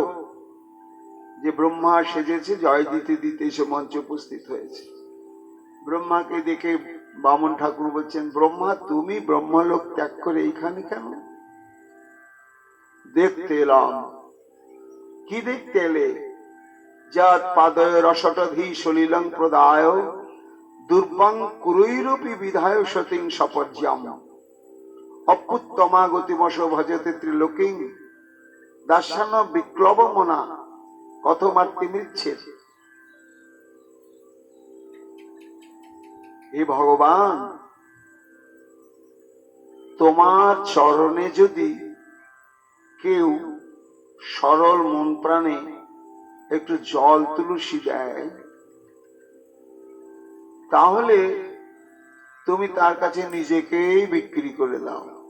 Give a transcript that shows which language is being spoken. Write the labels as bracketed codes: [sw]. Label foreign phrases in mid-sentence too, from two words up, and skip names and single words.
[bn] যে ব্রহ্মা সেজেছে, জয় দিতে দিতে এসে মঞ্চে উপস্থিত হয়েছে। ব্রহ্মাকে দেখে বামন ঠাকুর বলছেন, ব্রহ্মা তুমি ব্রহ্মলোক ত্যাগ করে এইখানে কেন? দেখতে এলাম। কি দেখতে এলে? [sa] যাত পাদয় রসটধি সলিলং প্রদায় দুর্বাং কুরৈরপি বিধায় সতিং সপর্যাম অপুত্তমা গতিমশ ভজতে ত্রিলোকিং দাস্যান বিক্লব মনা কথমার্তি মিচ্ছে। [bn] হে ভগবান, তোমার চরণে যদি কেউ সরল মন প্রাণে একটু জল তুলসী দেয়, তাহলে তুমি তার কাছে নিজেকেই বিক্রি করে দাও।